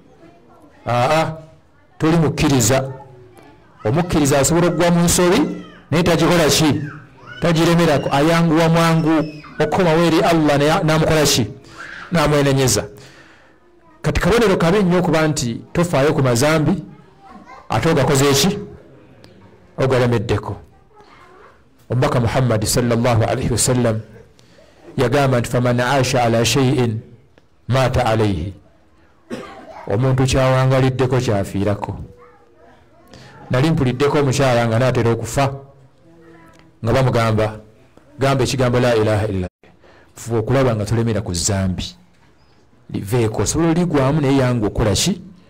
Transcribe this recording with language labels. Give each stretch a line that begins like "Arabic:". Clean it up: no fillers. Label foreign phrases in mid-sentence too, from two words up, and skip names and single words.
Ganda: toli mukkiriza omukkiriza asobola okugwa mu nsobi naye tagikola ki tagiremerako ayanguwa mwangu okukomawo eri allah namukola ki namwenenyeza kati kabonero kabi nnyo okuba nti tofaayo ku mazambi ate ogakoze eki ogalemeddeko omubaka muhammadi
Arabic: صلى الله عليه وسلم
Ganda: yagamba nti
Arabic: فمن عاش على شيء مات عليه
Ganda: omuntu kyawangaliddeko kyafiirako nali mpuliddeko omukyala nga naatera okufa nga bamugamba gamba ekigambo
Arabic: لا إله إلا
Ganda: fuba okulaba nga tolemera ku zambi liveeko osobola oligwamu naye yangu okola ki